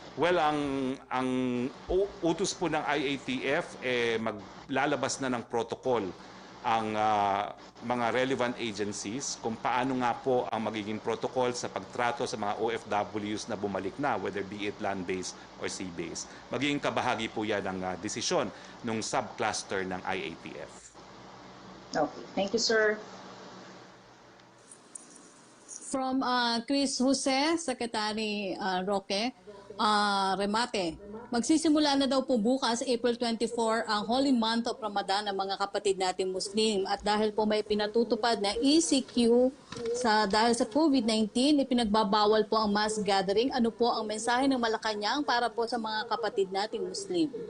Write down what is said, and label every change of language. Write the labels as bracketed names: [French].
[Filipino] Well, ang utos po ng IATF, maglalabas na ng protocol ang mga relevant agencies kung paano nga po ang magiging protocol sa pagtrato sa mga OFWs na bumalik na, [English] whether be it land-based or sea-based. [Filipino] Magiging kabahagi po yan ng desisyon ng subcluster ng IATF. [English] Okay. Thank you, sir. From Chris Jose, Secretary Roque, remate. [Filipino] Magsisimula na daw po bukas, April 24, ang Holy Month of Ramadan ng mga kapatid natin Muslim. At dahil po may pinatutupad na ECQ dahil sa COVID-19, ipinagbabawal po ang mass gathering. Ano po ang mensahe ng Malacanang para po sa mga kapatid natin Muslim?